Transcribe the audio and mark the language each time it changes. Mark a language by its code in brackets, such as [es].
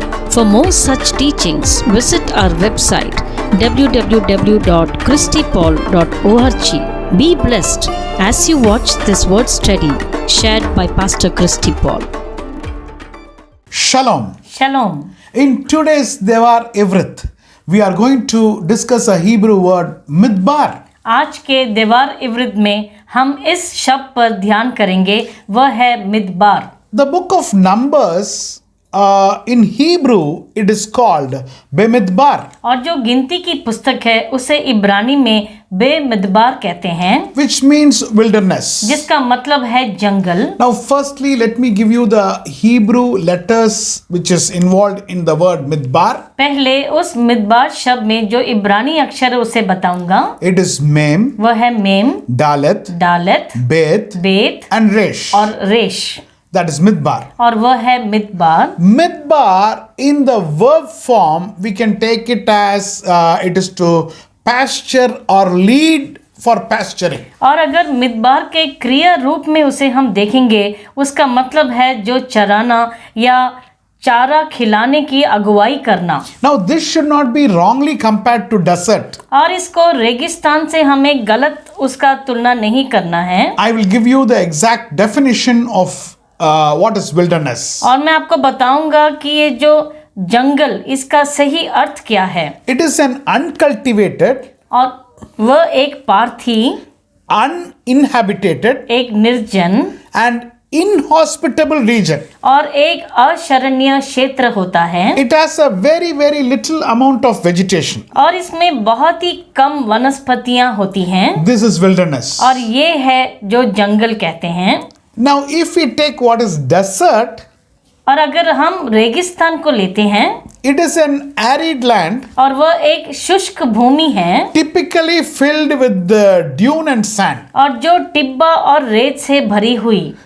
[en] For more such teachings, visit our website www.christypaul.org. Be blessed as you watch this word study shared by Pastor Christy Paul. Shalom. Shalom. In today's Devar Ivrit, we are going to discuss a Hebrew word, midbar. [hi] आज के देवार इवृत में हम इस शब्द पर ध्यान करेंगे, वह है मिदबार. [en] The book of Numbers, in Hebrew, it is called Bemidbar. [hi] और जो गिनती की पुस्तक है उसे इब्रानी में बेमिदबार कहते हैं, [en] which means wilderness. [hi] जिसका मतलब है जंगल. [en] Now, firstly, let me give you the Hebrew letters which is involved in the word midbar. [hi] पहले उस मिदबार शब्द में जो इब्रानी अक्षर है उसे बताऊंगा. [en] It is Mem, [hi] वह है मेम, [en] Dalet, [hi] दालत, [en] Beth, [hi] बेत [en] and Resh. [hi] और रेश. [en] That is midbar. [hi] और वह है मिदबार. [en] Midbar, in the verb form, we can take it as it is to pasture or lead for pasturing. [hi] और अगर मिदबार के क्रिया रूप में उसे हम देखेंगे, उसका मतलब है जो चराना या चारा खिलाने की अगुवाई करना. [en] Now, this should not be wrongly compared to desert. [hi] और इसको रेगिस्तान से हमें गलत उसका तुलना नहीं करना है. [en] I will give you the exact definition of what is wilderness. [hi] और मैं आपको बताऊंगा कि ये जो जंगल, इसका सही अर्थ क्या है. [en] It is an uncultivated, [hi] और वह एक पार्थी, [en] uninhabited, [hi] एक निर्जन [en] and inhospitable region. [hi] और एक अशरणीय क्षेत्र होता है. [en] It has a very, very little amount of vegetation. [hi] और इसमें बहुत ही कम वनस्पतियां होती हैं. [en] This is wilderness. [hi] और ये है जो जंगल कहते हैं. [en] Now, if we take what is desert, [hi] और अगर हम रेगिस्तान को लेते हैं, [en] it is an arid land, [hi] और वह एक शुष्क भूमि है, [en] typically filled with the dune and sand. [hi] और जो टिब्बा और रेत से भरी हुई.